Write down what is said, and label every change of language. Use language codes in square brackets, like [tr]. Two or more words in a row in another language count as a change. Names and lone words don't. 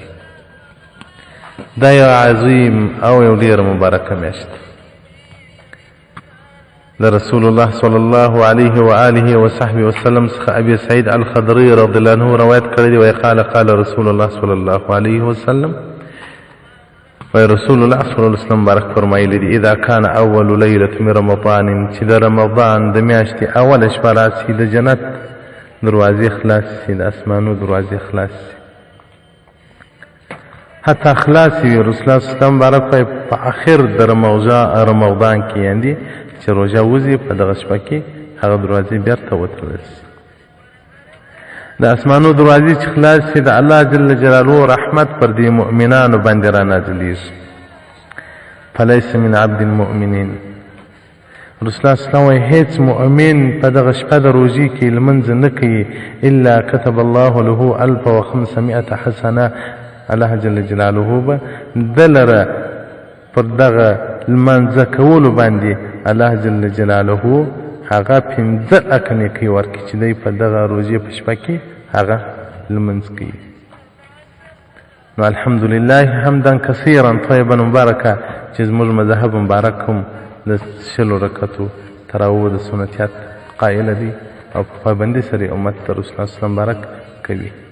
[ps] دا یو عظیم او یو ډېره مبارکه میاشت د رسول الله [ar] صلی الله علیه و آله و صحبه [ps] وسلم څخه ابي سعید الخدري [ar] رضی الله عنه [ps] روایت کړی دی، وایي [ar] قال رسول الله صلی الله علیه وسلم، [ps] وایي رسول الله [ar] صلی الله علیه وسلم [ps] بارک فرمایلی دی: [ar] اذا كان اول لیلة من رمضان، [ps] چې د رمضان د میاشتې اوله شپه راسي، د جنت دروازې خلاص سي، د اسمانو دروازې خلاص سي، حتی خلاص وي. رسول الله [ar] صلی الله علیه وسلم [ps] بارک وایي په اخر د رمضان کې، یعنې چې روژه وځي په دغه شپه کې هغه دروازې بیرته وتړل سي. د اسمانو دروازې چې خلاص سي، د الله [ar] جل جلاله [ps] رحمت پر دې مؤمنانو باندې را نازلېږي. [ar] فلیس من عبد المؤمنین، [ps] رسول الله [ar] صلی الله علیه وسلم [ps] وایي هیڅ مؤمن په دغه شپه د روژې کې لمونځ نه کوي [ar] الا كتب الله له [ps] 1500 حسنه. الله [ar] جل جلاله [ps] به د لره پر دغه لمانځه کولو باندې الله [ar] جل جلاله [ps] هغه 15 نیکۍ ورکړي چې دی په دغه روژې په شپه کې هغه لمونځ کوي. نو [ar] الحمدلله حمدا کثیرا طیبا مبارکه [ps] چې زموږ مذهب مبارک هم د 20 رکعتو تراویح د سنتیات قایله دی او په پابندۍ سره امت ته رسول الله [ar] صلی الله علیه وسلم [ps] بارک کوي.